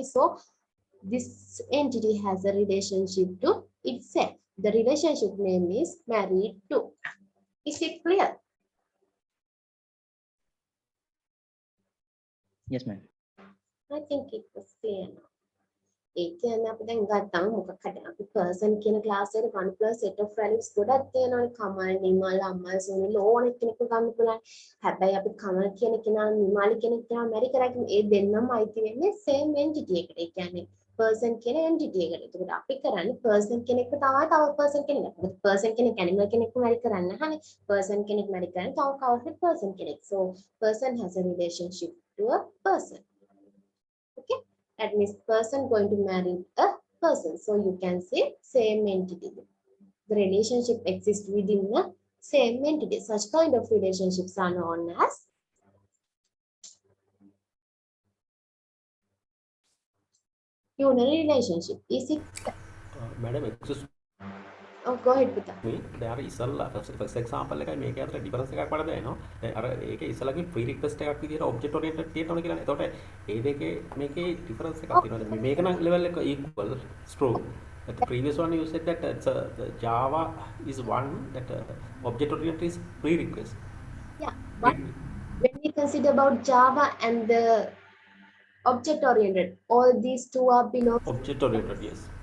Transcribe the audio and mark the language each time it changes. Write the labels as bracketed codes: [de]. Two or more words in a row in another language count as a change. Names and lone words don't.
[en] So this entity has a relationship to itself. The relationship name is married to. Is it clear? Yes, ma'am. I think it was clear now. [si] ඒ කියන්නේ අපි දැන් ගත්තම මොකක් හරි අපි person කියන class එකට 1 [en] plus set of values [si] ගොඩක් තියෙනවානේ කමල් නිමල් අම්මල් සුනිල් ඕන කෙනෙක්ව ගන්න පුළුවන්. හැබැයි අපි කමල් කියන කෙනා නිමල් කියන කෙනා මැරි කරා කියන්නේ ඒ දෙන්නම අයිති වෙන්නේ [en] same entity [si] එකට. ඒ කියන්නේ person කියන entity එකට. ඒකට අපි කරන්නේ person කෙනෙක්ව තමයි තව person කෙනෙක්. මොකද person කෙනෙක් animal කෙනෙක්ව මැරි කරන්නේ නැහනේ. person කෙනෙක් මැරි කරන්නේ තව කවුරුහරි person කෙනෙක්. [en] So person has a relationship to a person. Okay. That means person going to marry a person. So you can say same entity. The relationship exists within the same entity. Such kind of relationships are known as unary relationship. Is it? Madam, excuse Oh, go ahead with that. me. [si] දැන් ඉස්සල්ලා [en] first example [si] එකයි මේකේ අතර difference එකක් වඩ දැනෙනවා. දැන් අර ඒකේ ඉස්සල්ලාගේ [en] free request [si] එකක් විදිහට [en] object oriented [si] තියෙනවා කියලානේ. එතකොට ඒ දෙකේ මේකේ difference එකක් තියෙනවා. දැන් මේක නම් level එක equal, [en] it's true. But the previous one you said that the Java is one that object oriented is free request. Yeah, but when we consider about Java and the object oriented, all these two are below. Object oriented, yes.